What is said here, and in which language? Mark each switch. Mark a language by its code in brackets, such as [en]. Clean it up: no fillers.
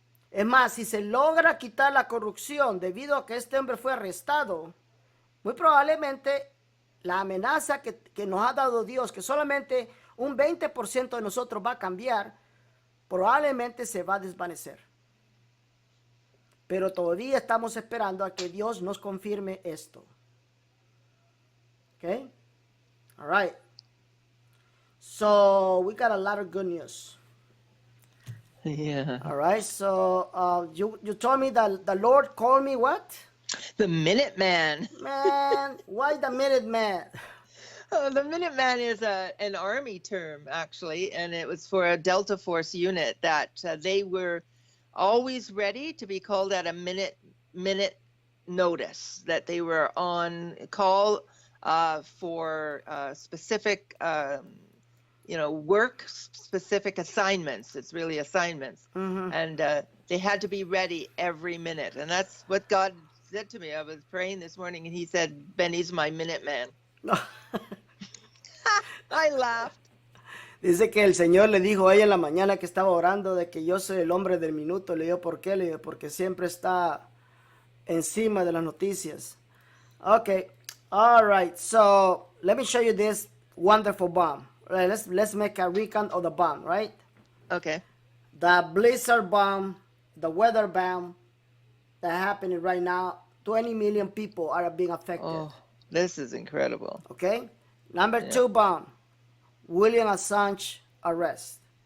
[es] Es más, si se logra quitar la corrupción debido a que este hombre fue arrestado, muy probablemente la amenaza que nos ha dado Dios, que solamente un 20% de nosotros va a cambiar, probablemente se va a desvanecer. Pero todavía estamos esperando a que Dios nos confirme esto. [en] Okay? All right. So, we got a lot of good news. Yeah. All right. So, you told me that the Lord called me what? The Minuteman. Man, why the Minuteman? Oh, the Minuteman is an Army term, actually, and it was for a Delta Force unit that they were always ready to be called at a minute notice, that they were on call for specific, work-specific assignments. It's really assignments. And they had to be ready every minute. And that's what God said to me. I was praying this morning, and he said, Beny's my Minuteman. I laughed. [es] Dice que el Señor le dijo a ella en la mañana que estaba orando de que yo soy el hombre del minuto. Le digo, ¿por qué? Le digo, porque siempre está encima de las noticias. [en] Okay, all right. So let me show you this wonderful bomb. Right, let's make a recount of the bomb, right? Okay. The blizzard bomb, the weather bomb that happening right now. 20 million people are being affected. Oh, this is incredible. Okay. Number 2 bomb. Julian Assange arrest.